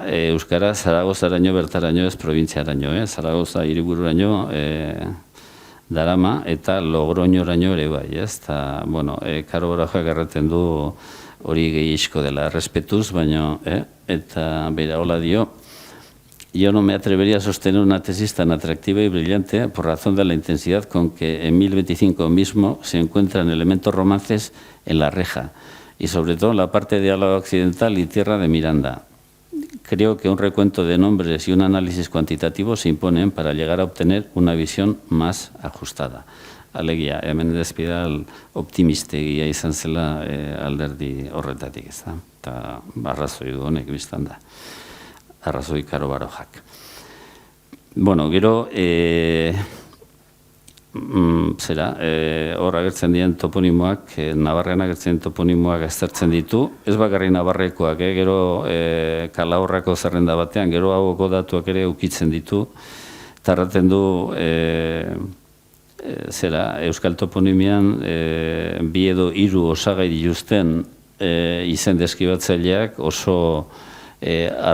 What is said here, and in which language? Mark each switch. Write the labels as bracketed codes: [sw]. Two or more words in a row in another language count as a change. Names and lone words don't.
[eu] Euskara Zaragozaraino bertaraino ez probintziaraino, Zaragoza hiribururaino darama eta Logroñoraino ere bai, eta, Karo Barojak erraten du hori gehiago dela, errespetuz, baina, eta beira hola dio, [es] yo no me atrevería a sostener una tesis tan atractiva y brillante por razón de la intensidad con que en 1025 mismo se encuentran elementos romances en la reja y sobre todo en la parte de Álava Occidental y Tierra de Miranda. Creo que un recuento de nombres y un análisis cuantitativo se imponen para llegar a obtener una visión más ajustada. [eu] Alegia, Menendez Pidal optimistegia izan zela alderdi horretatik, ez da? Eta arrazoi du honek biztan da. Arrazoi Karo Barojak. Gero, hor agertzen dien toponimoak, Navarrean agertzen dien toponimoak aztertzen ditu, ez bakarri Navarrekoak, gero Kalahorrako zerrenda batean, gero hauko datuak ere ukitzen ditu, eta erraten du, Euskal toponimian bi edo hiru osagai dituzten izen deskibatzaileak oso arruntak direla, ezta?